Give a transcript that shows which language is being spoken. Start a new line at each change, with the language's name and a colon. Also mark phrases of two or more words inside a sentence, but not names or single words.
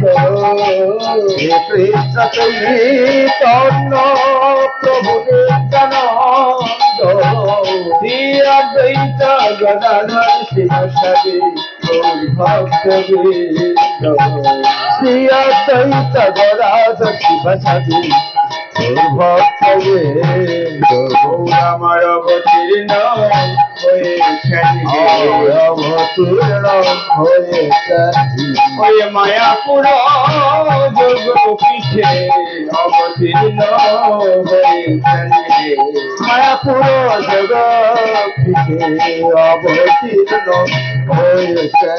Sanskrit: श्री कृष्ण चैतन्य प्रभु नित्यानंद श्री अद्वैत गदाधर शिवसदि गौर भक्त वृंद श्री अद्वैत गदाधर शिवसदि गौर भक्त वृंद
Bangla: আমার অবতীর্ণ হয়েছেন অবতীর্ণ হয়েছেন ওই মায়াপুর যোগ পিঠে অবতীর্ণ হয়েছেন মায়াপুর জগ পিঠে অবতীর্ণ হয়েছেন